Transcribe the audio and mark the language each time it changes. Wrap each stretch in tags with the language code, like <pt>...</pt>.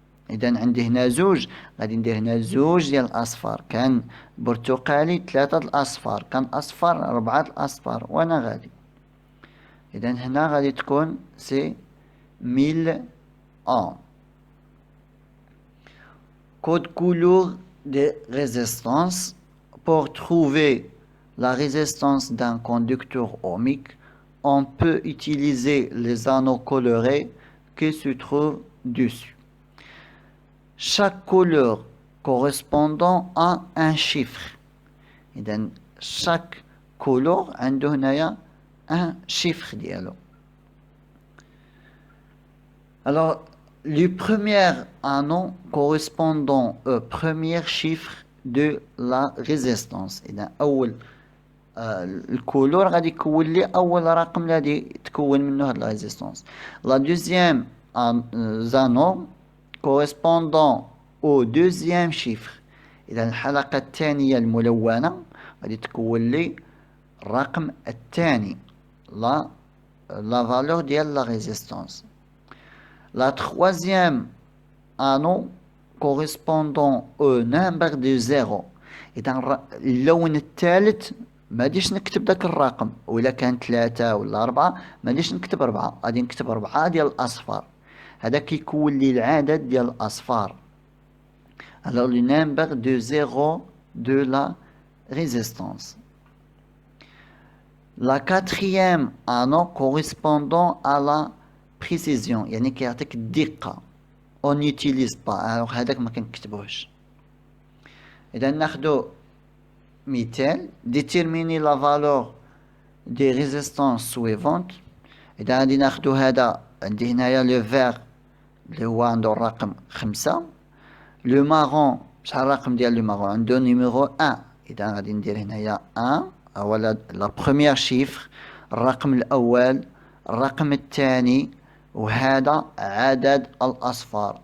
<ar>اذا عندي هنا زوج، غادي ندير هنا زوج ديال الاصفار. كان برتقالي 3 الاصفار، كان اصفر 4 الاصفار، وانا غادي. اذا هنا غادي تكون سي 1000 ohms.</ar> <fr>Code couleur de résistance. Pour trouver la résistance d'un conducteur ohmique, on peut utiliser les anneaux colorés qui se trouvent dessus. Chaque couleur correspondant à un chiffre.</fr> <ar>إذن</ar> <fr>chaque couleur</fr> <ar>عنده هنايا</ar> <fr>un chiffre</fr> <ar>ديالو.</ar> <fr>Alors, le premier anneau correspondant au premier chiffre de la résistance.</fr> <ar>إذا أول الكولور غادي يكون لي أول رقم اللي غادي تكون منه هاد لا ريزيستونس.</ar> <fr>لا دوزيام anneau correspondant au deuxième chiffre.</fr> <ar>إذا الحلقة الثانية الملونة غادي تكون لي الرقم الثاني، لا فالور ديال لا ريزيستونس.</ar> <fr>La troisième anneau correspondant au nombre de zéro.</fr> <ar>إذا اللون الثالث ما غاديش نكتب داك الرقم، وإلا كان 3 ولا 4 ما غاديش نكتب 4، غادي نكتب 4 ديال الأصفار. هذا كيكون لي العدد ديال الأصفار.</ar> <fr>Alors le nombre de zéro de la résistance. La quatrième anneau correspondant à la précision،</fr> <ar>يعني كيعطيك الدقة.</ar> <fr>on n'utilise pas، alors</fr> <ar>هذاك ما كنكتبوش. إذا ناخدو مثال.</ar> <fr>déterminer la valeur des résistances suivantes.</fr> <ar>إذا غادي ناخدو هذا، عندي هنايا لو فيغ اللي هو عنده الرقم 5. لو مارون شحال الرقم ديال لو مارون؟ عنده نيميرو 1. إذا غادي ندير هنايا 1 هو</ar> <fr>لا بروميير شيفر.</fr> <ar>الرقم الأول، الرقم الثاني، وهذا عدد الأصفار.</ar>